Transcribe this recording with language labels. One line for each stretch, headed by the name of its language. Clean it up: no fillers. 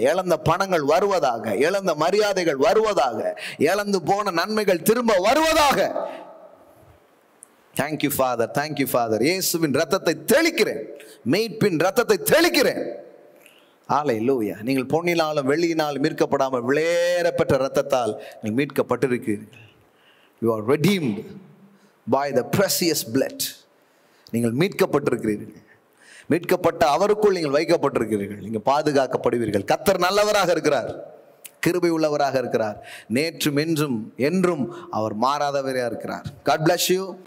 Tamil: இழந்த பணங்கள் வருவதாக, இழந்த மரியாதைகள் வருவதாக, இழந்து போன நன்மைகள் திரும்ப வருவதாக.
English: Thank you Father, thank you Father.
Tamil: இயேசுவின் ரத்தத்தை தெளிக்கிறேன், மீட்பின் ரத்தத்தை தெளிக்கிறேன். ஹல்லேலூயா. நீங்கள் பொன்னினாலும் வெள்ளியினாலும் மீட்கப்படாமல் விலையேறப்பட்ட ரத்தத்தால் நீங்கள் மீட்கப்பட்டிருக்கிறீர்கள்.
English: You are redeemed by the precious blood.
Tamil: நீங்கள் மீட்கப்பட்டிருக்கிறீர்கள். மீட்கப்பட்ட அவருக்குள் நீங்கள் வைக்கப்பட்டிருக்கிறீர்கள். நீங்கள் பாதுகாக்கப்படுவீர்கள். கர்த்தர் நல்லவராக இருக்கிறார், கிருபை உள்ளவராக இருக்கிறார். நேற்றும் என்றும் என்றும் அவர் மாறாதவராக இருக்கிறார்.
English: God bless you.